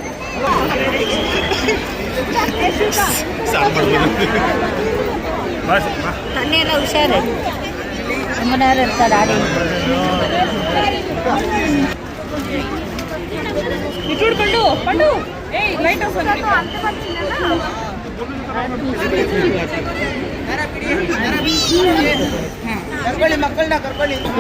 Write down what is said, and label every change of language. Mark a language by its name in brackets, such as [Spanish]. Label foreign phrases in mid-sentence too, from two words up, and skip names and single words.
[Kannada] ತನ್ನೆಲ್ಲ ಹುಷಾರು ಅಮ್ಮನವ್ರು ಇರ್ತಾರೆ ಆಡಿ [Telugu] పండు పండు ఏయ్ [English] light off [Kannada] ಕರ್ಕೊಳ್ಳಿ ಮಕ್ಕಳನ್ನ ಕರ್ಕೊಳ್ಳಿ.